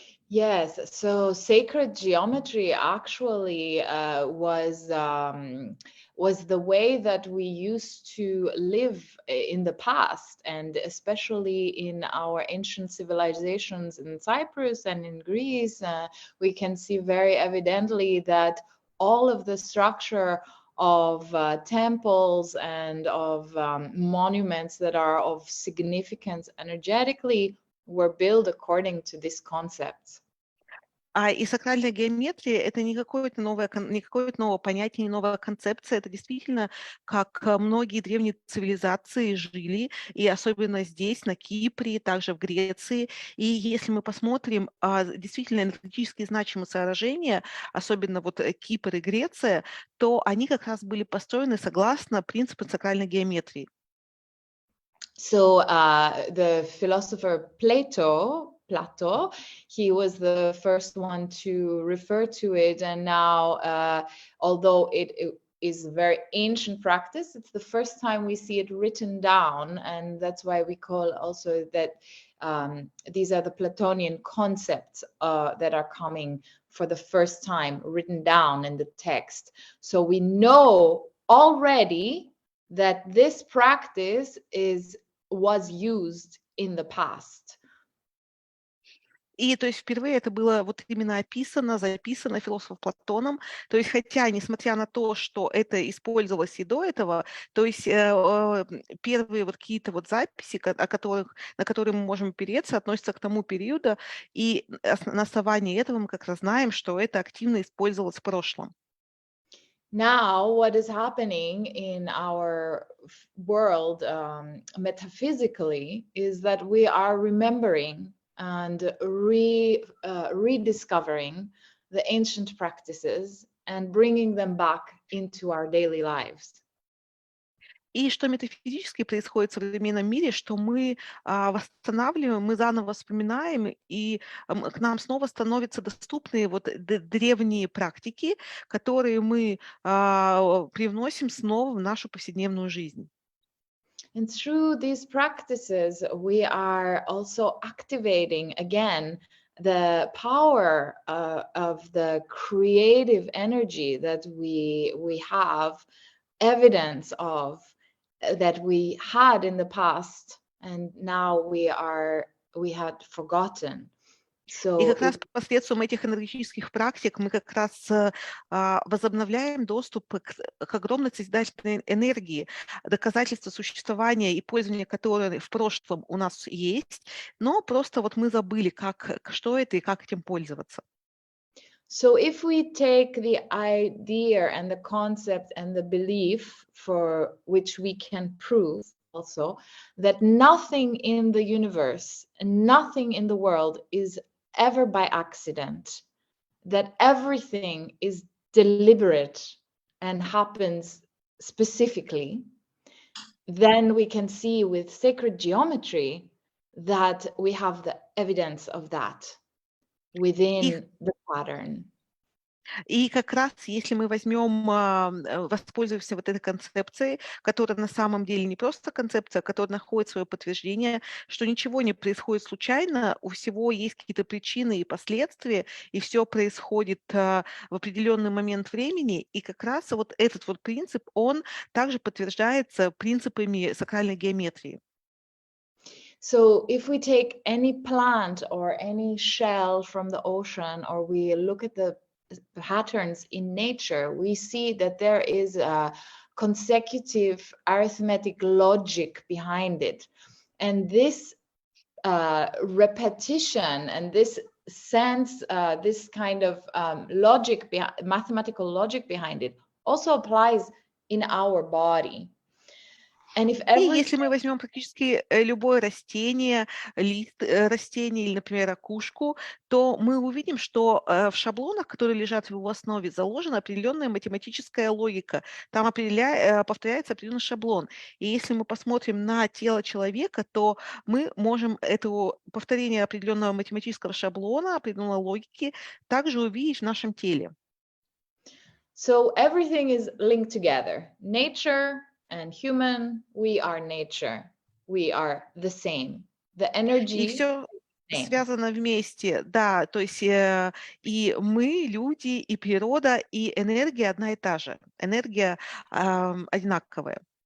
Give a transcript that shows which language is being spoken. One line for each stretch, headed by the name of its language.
English: Yes, so sacred geometry actually was the way that we used to live in the past, and especially in our ancient civilizations in Cyprus and in Greece, we can see very evidently that all of the structure of temples and of monuments that are of significance energetically were built according to these concepts.
Russian: И сакральная геометрия — это не какое-то новое понятие, не новая концепция. Это действительно, как многие древние цивилизации жили, и особенно здесь, на Кипре, также в Греции. И если мы посмотрим действительно энергетически значимые сооружения, особенно вот Кипр и Греция, то они как раз были построены согласно принципу сакральной геометрии.
English: So the philosopher Plato, he was the first one to refer to it, and now, although it is a very ancient practice, it's the first time we see it written down, and that's why we call also that these are the Platonian concepts that are coming for the first time written down in the text. So we know already that this practice was used in the past.
Russian: И то есть впервые это было вот именно записано философом Платоном. То есть хотя, несмотря на то, что это использовалось и до этого, то есть первые вот какие-то вот записи, на которые мы можем опереться, относятся к тому периоду, и на основании этого мы как раз знаем, что это активно использовалось в прошлом.
English: Now, what is happening in our world metaphysically is that we are remembering and rediscovering the ancient practices and bringing them back into our daily lives.
Russian: И что метафизически происходит в современном мире, что мы восстанавливаем, мы заново вспоминаем, и к нам снова становятся доступны вот древние практики, которые мы привносим снова в нашу повседневную жизнь.
English: And through these practices, we are also activating again the power of the creative energy that we have evidence of, that we had in the past, and now we had forgotten.
Russian: И как раз посредством этих энергетических практик мы как раз возобновляем доступ к огромной созидательной энергии, доказательства существования и пользования которой в прошлом у нас есть, но просто вот мы забыли, что это и как этим пользоваться.
English: So if we take the idea and the concept and the belief for which we can prove also that nothing in the universe and nothing in the world is ever by accident, that everything is deliberate and happens specifically, then we can see with sacred geometry that we have the evidence of that within the pattern.
Russian: И как раз если мы воспользуемся вот этой концепцией, которая на самом деле не просто концепция, которая находит свое подтверждение, что ничего не происходит случайно, у всего есть какие-то причины и последствия, и все происходит в определенный момент времени, и как раз вот этот вот принцип, он также подтверждается принципами сакральной геометрии.
English: So if we take any plant or any shell from the ocean, or we look at the patterns in nature, we see that there is a consecutive arithmetic logic behind it. And this repetition and this sense, this kind of logic, mathematical logic behind it also applies in our body. And if
Russian: И если мы возьмем практически любое растение, лист растения или, например, ракушку, то мы увидим, что в шаблонах, которые лежат в его основе, заложена определенная математическая логика. Там повторяется определенный шаблон. И если мы посмотрим на тело человека, то мы можем это повторение определенного математического шаблона, определенной логики также увидеть в нашем теле.
English: So everything is linked together. Nature and human, we are nature. We are the same. The
Russian: И
English: energy
Russian: все
English: same.
Russian: связано вместе, да, то есть и мы, люди, и природа, и энергия одна и та же, энергия одинаковая.